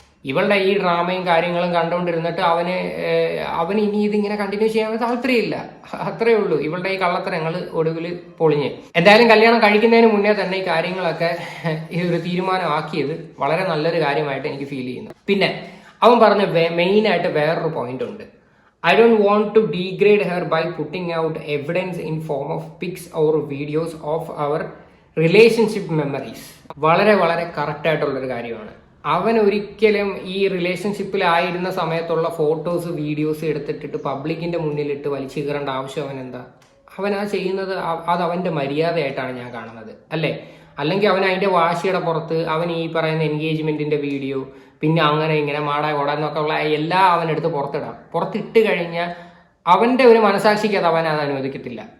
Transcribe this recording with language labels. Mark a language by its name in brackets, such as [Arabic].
[Malayalam] ഇവളുടെ ഈ ഡ്രാമയും കാര്യങ്ങളും കണ്ടുകൊണ്ടിരുന്നിട്ട് അവന് ഇനി ഇതിങ്ങനെ കണ്ടിന്യൂ ചെയ്യാൻ താല്പര്യമില്ല. അത്രയേ ഉള്ളൂ. ഇവളുടെ ഈ കള്ളത്തരങ്ങൾ ഒടുവിൽ പൊളിഞ്ഞ്. എന്തായാലും കല്യാണം കഴിക്കുന്നതിന് മുന്നേ തന്നെ ഈ കാര്യങ്ങളൊക്കെ ഈ ഒരു തീരുമാനമാക്കിയത് വളരെ നല്ലൊരു കാര്യമായിട്ട് എനിക്ക് ഫീൽ ചെയ്യുന്നു. പിന്നെ അവൻ പറഞ്ഞ മെയിനായിട്ട് വേറൊരു പോയിന്റ് ഉണ്ട്. [English] I don't want to degrade her by putting out evidence in form of pics or videos of our relationship memories. [Malayalam] വളരെ വളരെ കറക്റ്റ് ആയിട്ടുള്ളൊരു കാര്യമാണ്. അവൻ ഒരിക്കലും ഈ റിലേഷൻഷിപ്പിലായിരുന്ന സമയത്തുള്ള ഫോട്ടോസ് വീഡിയോസ് എടുത്തിട്ടിട്ട് പബ്ലിക്കിന്റെ മുന്നിലിട്ട് വലിച്ചു കയറേണ്ട ആവശ്യം അവൻ എന്താ? അവൻ ആ ചെയ്യുന്നത് അത് അവന്റെ മര്യാദയായിട്ടാണ് ഞാൻ കാണുന്നത്, അല്ലേ? അല്ലെങ്കിൽ അവൻ അതിന്റെ വാശിയുടെ പുറത്ത് അവൻ ഈ പറയുന്ന എൻഗേജ്മെന്റിന്റെ വീഡിയോ, പിന്നെ അങ്ങനെ ഇങ്ങനെ മാടാ ഓടാന്നൊക്കെ ഉള്ള എല്ലാം അവനെടുത്ത് പുറത്തിട്ട് കഴിഞ്ഞാൽ അവന്റെ ഒരു മനസാക്ഷിക്ക് അത് അവൻ അത് അനുവദിക്കത്തില്ല.